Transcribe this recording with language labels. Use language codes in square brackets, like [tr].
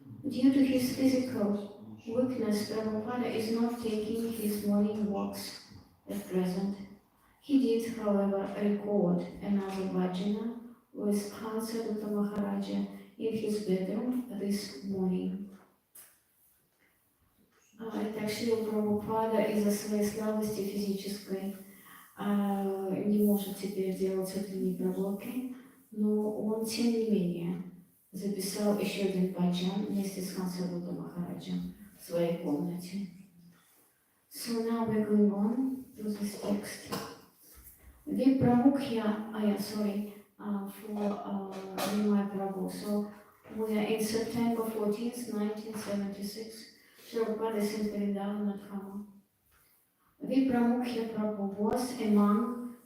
[en] Due to his physical weakness, Prabhupada is not taking his morning walks at present. He did, however, record another bhajana with Hansaduta Maharaja in his bedroom this morning. [ru] Итак, Шрила Прабхупада из-за своей слабости физической не может теперь делать утренние прогулки, но он, тем не менее, записал еще один баджан вместе с Хансадута Махараджем в своей комнате. [en] So now we're going on to this text. The Pramukhya, for Nimai Prabhu. So we are in September 14th, 1976. Prabhupada is in Vrindavan at Hama. The Pramukhya Prabhu was among